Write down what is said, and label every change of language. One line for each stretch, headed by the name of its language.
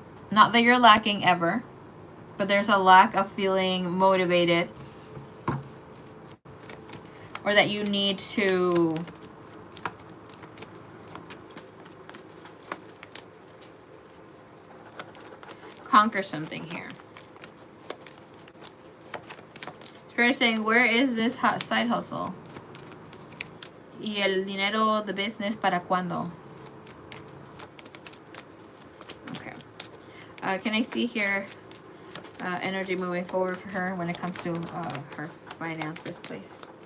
English: Not that you're lacking ever, but there's a lack of feeling motivated, or that you need to conquer something here. Spirit is saying, where is this side hustle?
Spanish: Y el dinero, the business, ¿para cuándo?
English: Can I see here energy moving forward for her when it comes to her finances, please?